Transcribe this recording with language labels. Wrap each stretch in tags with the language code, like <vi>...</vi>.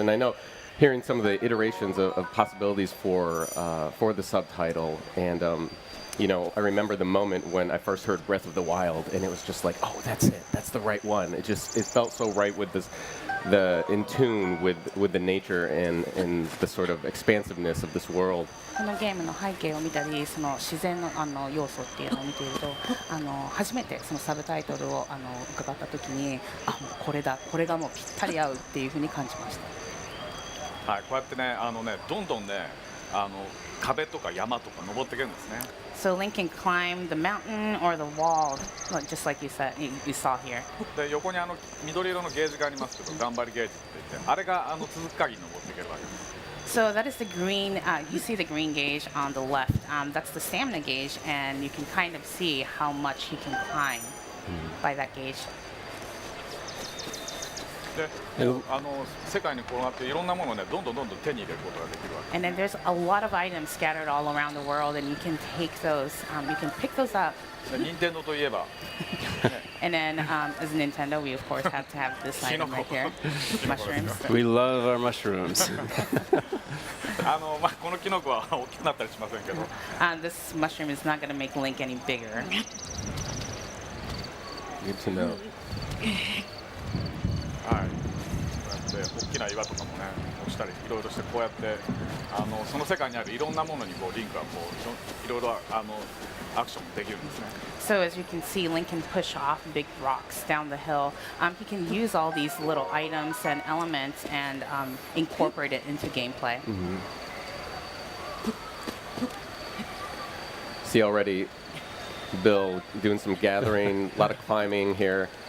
<en>And I know, hearing some of the iterations of possibilities for the subtitle, and you know, I remember the moment when I first heard Breath of the Wild, and it was just like, oh, that's it, that's the right one. It felt so right with this. In tune with the nature and the sort of expansiveness of this world.</en> <ja>このゲームの背景を見たり、その自然の要素っていうのを見ていると、初めてそのサブタイトルを伺った時に、もうこれだ、これがもうぴったり合うっていうふうに感じました。はい、こうやってね、どんどんね、壁とか山とか登っていけるんですね。</ja> <en>So Link can climb the mountain or the wall, just like you saw here.</en> <ja>で横に緑色のゲージがありますけど、頑張りゲージって言って、あれが続く限り登っていけるわけです。</ja> <en>So that is the green. You see the green gauge on the left. That's the stamina gauge, and you can kind of see how much he can climb by that gauge.</en> <ja>で、世界に転がっていろんなものをね、どんどん手に入れることができるわけ。</ja> <en>And then there's a lot of items scattered all around the world, and you can take those. You can pick those up.</en> <ja>任天堂といえば。</ja> <en>And then, as Nintendo, we of course have to have this item right here, mushrooms. We love our mushrooms.</en> <ja>このキノコは大きくなったりしませんけど。</ja> <en>This mushroom is not going to make Link any bigger. Good to know.</en> <ja>はい、こうやって大きな岩とかもね、落ちたりいろいろして、こうやってその世界にあるいろんなものにこうリンクがこういろいろアクションできるんですね。</ja> <en>So as you can see, Link can push off big rocks down the hill. He can use all these little items and elements and incorporate it into gameplay. See already, Bill doing some gathering, a lot of climbing here.</en>